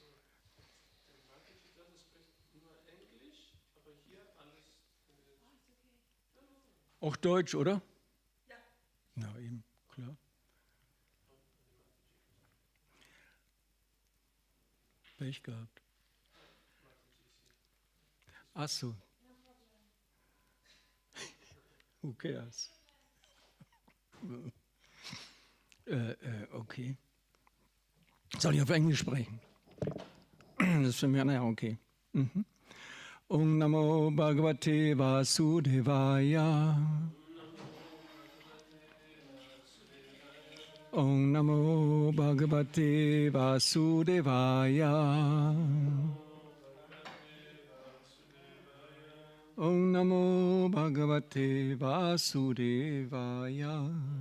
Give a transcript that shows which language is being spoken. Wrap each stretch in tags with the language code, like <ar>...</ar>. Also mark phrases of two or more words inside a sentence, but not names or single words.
<de>Der Marketing spricht nur Englisch, aber hier alles. Ist okay. Auch Deutsch, oder? Ja. Na eben, klar. Pech gehabt. Ach so.</de> <en>Who cares?</en> <de>Okay. Soll ich auf Englisch sprechen? Das ist für mich, naja, okay.</de> <sa>Om Namo Bhagavate Vasudevaya. Om Namo Bhagavate Vasudevaya. Om Namo Bhagavate Vasudevaya.</sa>